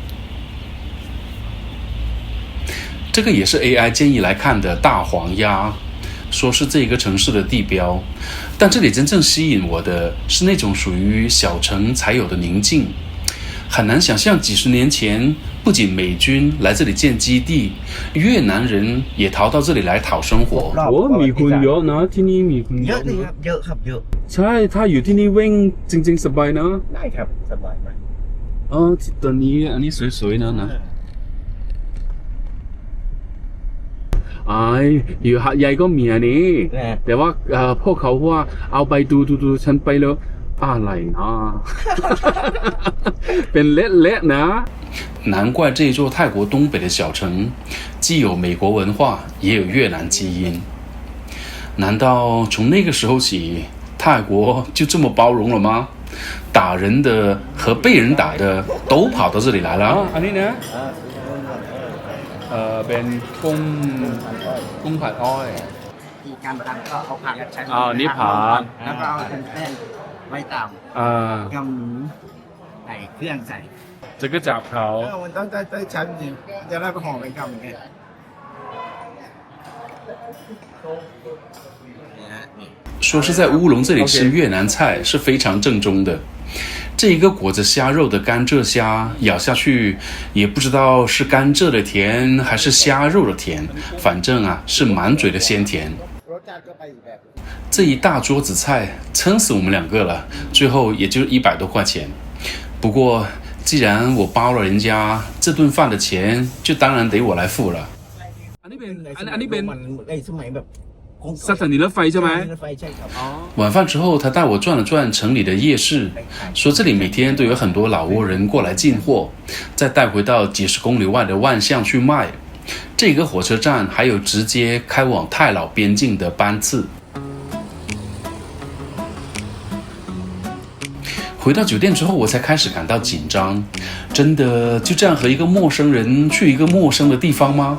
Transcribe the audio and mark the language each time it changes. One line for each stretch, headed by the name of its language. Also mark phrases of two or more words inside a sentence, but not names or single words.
Chinese: 这个也是 AI 建议来看的大黄鸭，说是这个城市的地标，但这里真正吸引我的是那种属于小城才有的宁静。很難想象幾十年前，不僅美軍來這裡建基地，越南人也逃到這裡來討生活。
Thai: มีคนเยอะนะที่นี่มีคน เยอะเลยครับเยอะครับเยอะ ใช่ถ้าอยู่ที่นี่วิ่งจริงๆสบายนะ ได้ครับสบายมาก ตอนนี้อันนี้สวยๆนะอยู่หาดใหญ่ก็มีอันนี้แต่ว่าพวกเขาว่าเอาไปดูฉันไปแล้วอะไรนะเป็นเละๆนะ
Chinese: 难怪这座泰国东北的小城既有美国文化也有越南基因。难道从那个时候起泰国就这么包容了吗？打人的和被人打的都跑到这里来了。
Thai: อันนี้นะเป็นกุ้งผัดอ้อย ที่การทำก็เอาผักใช้ นี่ผัก แล้วก็เอาแป้งไว้ตามยำหมูใส่เครื่องใส่ 这个จับเขา มันต้องได้ชั้นจริงจะได้ไปห่อเป็นคำอย่างเงี้ย
Chinese: 说是在乌龙这里吃越南菜是非常正宗的。这一个裹着虾肉的甘蔗虾，咬下去也不知道是甘蔗的甜还是虾肉的甜，反正是满嘴的鲜甜。这一大桌子菜撑死我们2个了，最后也就100多块钱。不过既然我包了人家这顿饭的钱，就当然得我来付了。
Thai: อันนี้เป็น สมัยแบบ สถานีรถไฟใช่ไหม
Chinese: 晚饭之后他带我转了转城里的夜市，说这里每天都有很多老挝人过来进货，再带回到几十公里外的万象去卖。这个火车站还有直接开往泰老边境的班次。回到酒店之后我才开始感到紧张，真的就这样和一个陌生人去一个陌生的地方吗？